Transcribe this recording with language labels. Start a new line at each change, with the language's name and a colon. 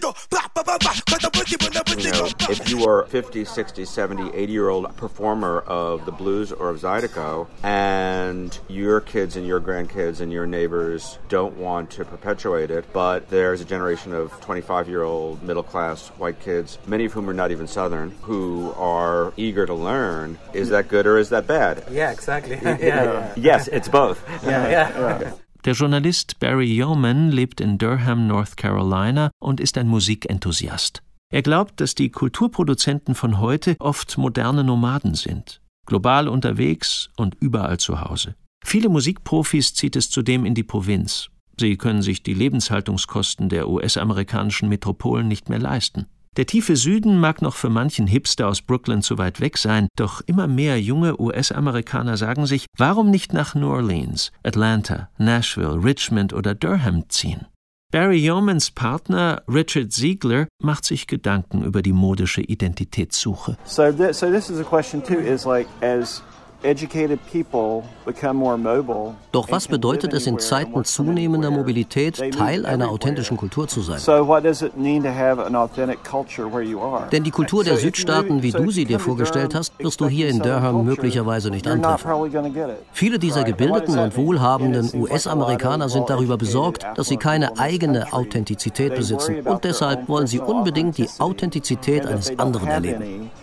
English: If you are 50, 60, 70, 80-year-old performer of the blues or of Zydeco, and your kids and your grandkids and your neighbors don't want to perpetuate it, but there's a generation of 25-year-old middle-class white kids, many of whom are not even Southern, who are eager to learn, is that good or is that bad? Yeah, exactly. Yes, it's both.
German: Der Journalist Barry Yeoman lebt in Durham, North Carolina und ist ein Musikenthusiast. Er glaubt, dass die Kulturproduzenten von heute oft moderne Nomaden sind. Global unterwegs und überall zu Hause. Viele Musikprofis zieht es zudem in die Provinz. Sie können sich die Lebenshaltungskosten der US-amerikanischen Metropolen nicht mehr leisten. Der tiefe Süden mag noch für manchen Hipster aus Brooklyn zu weit weg sein, doch immer mehr junge US-Amerikaner sagen sich, warum nicht nach New Orleans, Atlanta, Nashville, Richmond oder Durham ziehen? Barry Yeomans Partner Richard Ziegler macht sich Gedanken über die modische Identitätssuche.
English: So this is a question too, is like as educated people become more mobile.
German: Doch was bedeutet es in Zeiten zunehmender Mobilität, Teil einer authentischen Kultur zu sein?
English: So what does it mean to have an authentic culture where you are?
German: Denn die Kultur der Südstaaten, wie du sie dir vorgestellt hast, wirst du hier in Durham möglicherweise nicht antreffen. Viele dieser gebildeten und wohlhabenden US-Amerikaner sind darüber besorgt, dass sie keine eigene Authentizität besitzen. Und deshalb wollen sie unbedingt die Authentizität eines anderen erleben.